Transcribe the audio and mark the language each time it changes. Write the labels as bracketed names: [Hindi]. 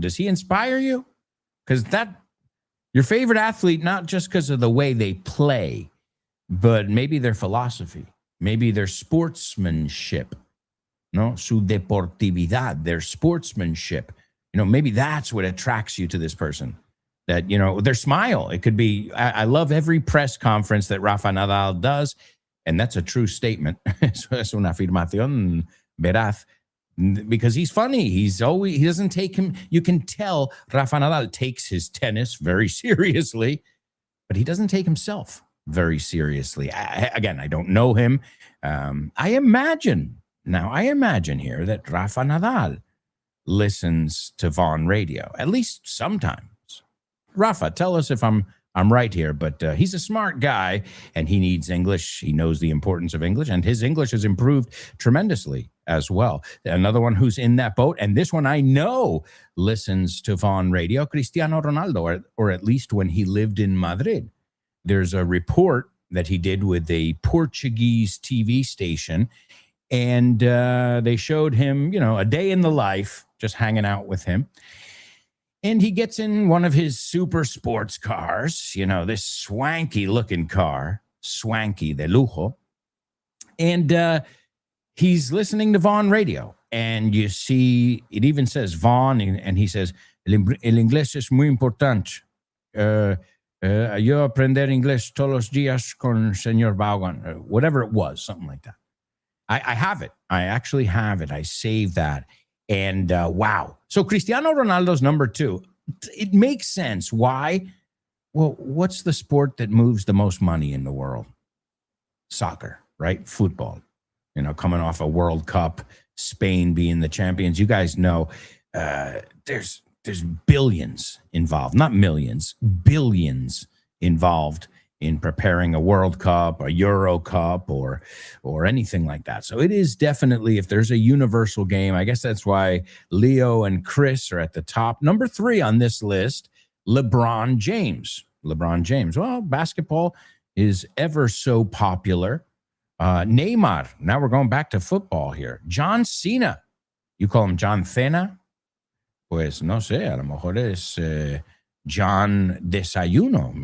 [English] Does he inspire you? Because your favorite athlete, not just because of the way they play, but maybe their philosophy, maybe their sportsmanship, no, [Spanish] su deportividad, [English] their sportsmanship. You know, maybe that's what attracts you to this person. That, you know, their smile. It could be, I love every press conference that Rafa Nadal does, and that's a true statement. [Spanish] Es una afirmación veraz. [English] Because he's funny. He doesn't take him. You can tell Rafa Nadal takes his tennis very seriously, but he doesn't take himself very seriously. I don't know him. I imagine here that Rafa Nadal listens to Vaughn Radio, at least sometimes. Rafa, tell us if I'm I'm right here, but he's a smart guy, and he needs English. He knows the importance of English, and his English has improved tremendously as well. Another one who's in that boat, and this one I know listens to Vaughn Radio, Cristiano Ronaldo, or at least when he lived in Madrid. There's a report that he did with a Portuguese TV station, and they showed him, a day in the life, just hanging out with him. And he gets in one of his super sports cars, this swanky looking car, swanky de lujo. And he's listening to Vaughn Radio. And you see, it even says Vaughn, and he says, [Spanish] el inglés es muy importante. Yo aprender inglés todos los días con señor Vaughan, [English] whatever it was, something like that. I have it. I actually have it. I saved that. And wow. So Cristiano Ronaldo's number 2. It makes sense. Why? Well, what's the sport that moves the most money in the world? Soccer, right? Football. Coming off a World Cup, Spain being the champions. You guys know there's billions involved, not millions, billions involved in preparing a World Cup, a Euro Cup, or anything like that. So it is definitely, if there's a universal game, I guess that's why Leo and Chris are at the top. Number 3 on this list, LeBron James. LeBron James. Well, basketball is ever so popular. Neymar. Now we're going back to football here. John Cena. You call him John Cena? [Spanish] Pues no sé, a lo mejor es John Desayuno.